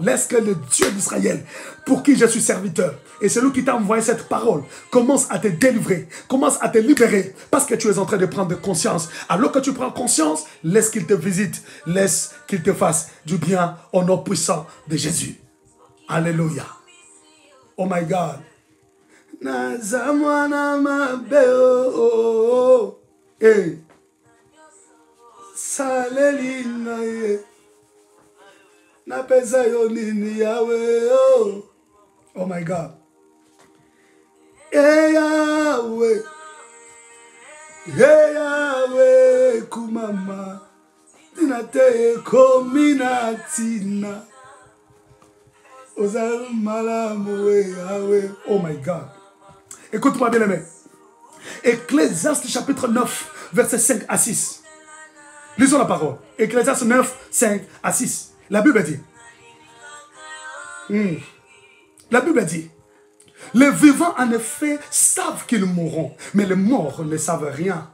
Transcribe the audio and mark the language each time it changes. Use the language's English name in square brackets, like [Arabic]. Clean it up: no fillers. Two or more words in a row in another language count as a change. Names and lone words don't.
[French] Laisse que le Dieu d'Israël, pour qui je suis serviteur, et c'est lui qui t'a envoyé cette parole, commence à te délivrer, commence à te libérer. Parce que tu es en train de prendre conscience. Alors que tu prends conscience, laisse qu'il te visite. Laisse qu'il te fasse du bien au nom puissant de Jésus. Alléluia. [English] Oh my God. [Lingala] Nazamwana mabeo, eh, salelina ye, na pesa yo nini yawe, [English] oh my God, [Lingala] eh Yahweh, kumama, tinate komina tina, ozal malamu Yahweh, [English] oh my God. [French] Écoute-moi bien aimé. Ecclésiaste chapitre 9, versets 5 à 6. Lisons la parole. Ecclésiaste 9, 5 à 6. La Bible dit. La Bible dit. Les vivants en effet savent qu'ils mourront, mais les morts ne savent rien.